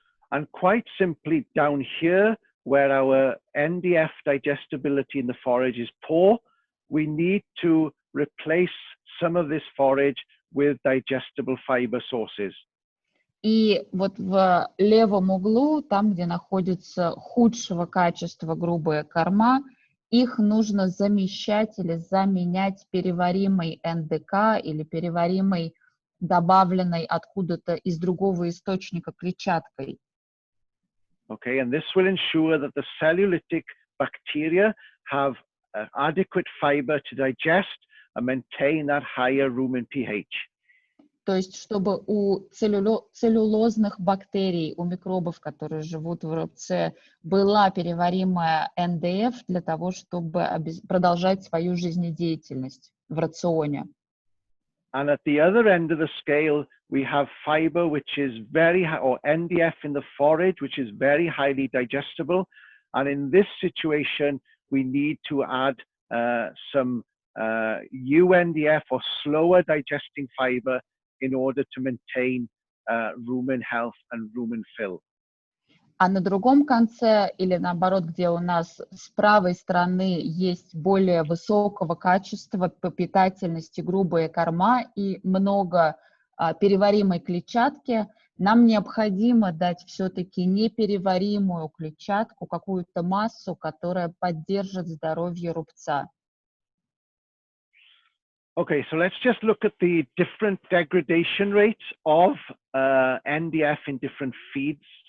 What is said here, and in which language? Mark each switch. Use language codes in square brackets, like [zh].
[en] And quite simply down here, where our NDF digestibility in the forage is poor, we need to replace some of this forage with digestible fiber sources. [ru] И вот в левом углу, там, где находится худшего качества грубая корма, их нужно замещать или заменять переваримой НДК или переваримой, добавленной откуда-то из другого источника клетчаткой. [en] Okay, and this will ensure that the cellulitic bacteria have adequate fiber to digest and maintain that higher rumen pH. [ru] То есть, чтобы у целлюлозных бактерий, у микробов, которые живут в рубце, была переваримая НДФ для того, чтобы продолжать свою жизнедеятельность в рационе. [en] And at the other end of the scale, we have fiber, which is very high, or NDF in the forage, which is very highly digestible. And in this situation, we need to add some UNDF or slower digesting fiber in order to maintain rumen health and rumen fill. [ru] А на другом конце, или наоборот, где у нас с правой стороны есть более высокого качества по питательности грубая корма и много переваримой клетчатки, нам необходимо дать все-таки непереваримую клетчатку, какую-то массу, которая поддержит здоровье рубца. [en] Okay, so let's just look at the different degradation rates of NDF in different feeds.